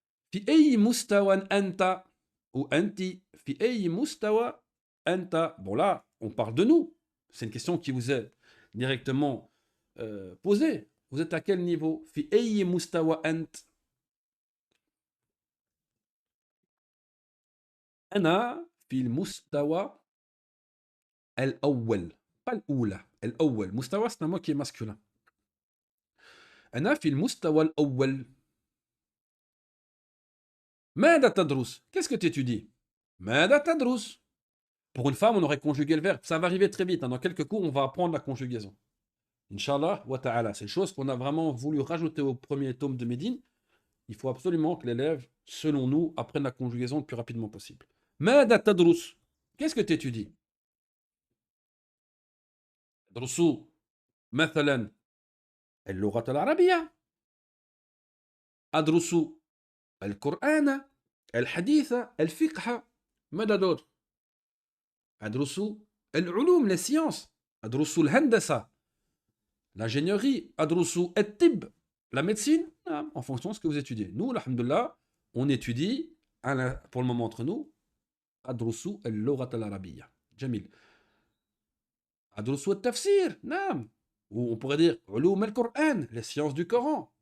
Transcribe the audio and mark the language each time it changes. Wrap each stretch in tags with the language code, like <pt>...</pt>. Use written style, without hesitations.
<ar>في أي مستوى أنت ou أنت في أي مستوى أنت.</ar> <fr>Bon là, on parle de nous. C'est une question qui vous est directement posée. Vous êtes à quel niveau?</fr> <ar>في أي مستوى أنت. أنا في المستوى الأول. pas الأولى. الأول.</ar> <fr>مستوى c'est un mot qui est masculin.</fr> <ar>أنا في المستوى الأول. ماذا تدرس?</ar> <fr>Qu'est-ce que tu étudies?</fr> <ar>ماذا تدرس?</ar> <fr>Pour une femme, on aurait conjugué le verbe. Ça va arriver très vite. Dans quelques cours, on va apprendre la conjugaison. Inch'Allah wa ta'ala. C'est une chose qu'on a vraiment voulu rajouter au premier tome de Médine. Il faut absolument que l'élève, selon nous, apprenne la conjugaison le plus rapidement possible.</fr> <ar>ماذا تدرس?</ar> <fr>Qu'est-ce que tu étudies?</fr> <ar>تدرس مثلا اللغة العربية. أدرس القرآن الحديث الفقه. ماذا d'autre? أدرس العلوم</ar> <fr>les sciences.</fr> <ar>أدرس الهندسة l'ingénierie. أدرس الطب</ar> <fr>la médecine. En fonction de ce que vous étudiez. Nous, alhamdoulilah, on étudie pour le moment entre nous</fr> <ar>أدرس اللغة العربية. جميل. أدرس التفسير. نعم.</ar> <fr>Ou on pourrait dire</fr> <ar>علوم القرآن</ar> <fr>les sciences du Coran.</fr>